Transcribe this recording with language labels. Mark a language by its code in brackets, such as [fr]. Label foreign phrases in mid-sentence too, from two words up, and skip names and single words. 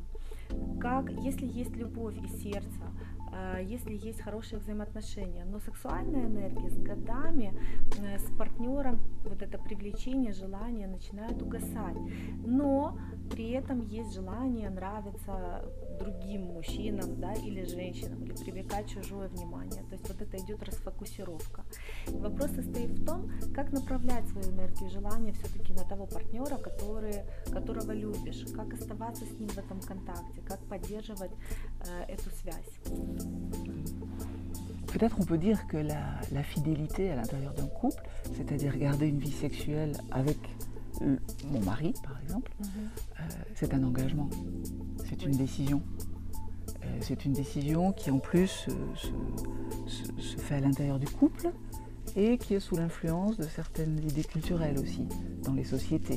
[ru] Как, если есть любовь и сердце, если есть хорошие взаимоотношения, но сексуальная энергия с годами, с партнером, вот это привлечение, желание начинает угасать, но при этом есть желание нравиться другим мужчинам, да, или женщинам, или привлекать чужое внимание, то есть вот это идет расфокусировка. И вопрос состоит в том, как направлять свою энергию, желание все-таки на того партнера, которого любишь, как оставаться с ним в этом контакте, как поддерживать эту связь. [fr] Peut-être on peut dire que la fidélité à l'intérieur d'un couple, c'est-à-dire garder une vie sexuelle avec mon mari par exemple, c'est un engagement, c'est une décision. C'est une décision qui en plus se fait à l'intérieur du couple et qui est sous l'influence de certaines idées culturelles aussi dans les sociétés.